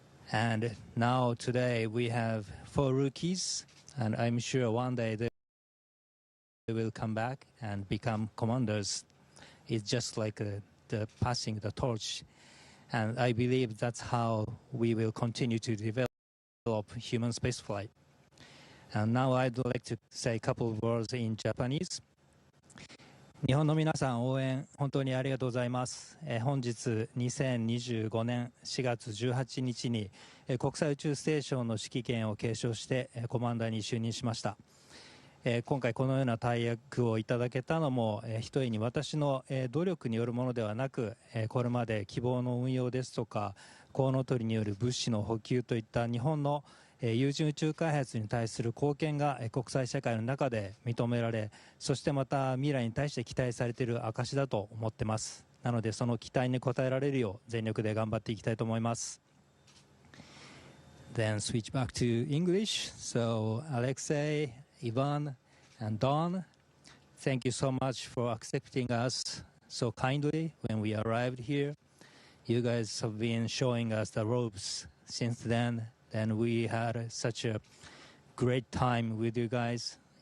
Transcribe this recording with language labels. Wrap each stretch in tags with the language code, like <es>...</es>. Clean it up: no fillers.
<en>And now today we have 4 rookies, and I'm sure one day they will come back and become commanders. It's just like the passing the torch. And I believe that's how we will continue to develop human spaceflight. And now I'd like to say a couple of words in Japanese.</en> <ja>日本の皆さん応援本当にありがとうございます。本日2025年4月18日に国際宇宙ステーションの指揮権を継承してコマンダーに就任しました。今回このような大役をいただけたのもひとえに私の努力によるものではなく、これまで希望の運用ですとかコウノトリによる物資の補給といった日本の有人宇宙開発に対する貢献が国際社会の中で認められ、そしてまた未来に対して期待されている証だと思っています。なのでその期待に応えられるよう全力で頑張っていきたいと思います。</ja> <en>Then switch back to English. So Alexei, Ivan, and Don, thank you so much for accepting us so kindly when we arrived here. You guys have been showing us the ropes since then. And we had such a great time with you guys.</en>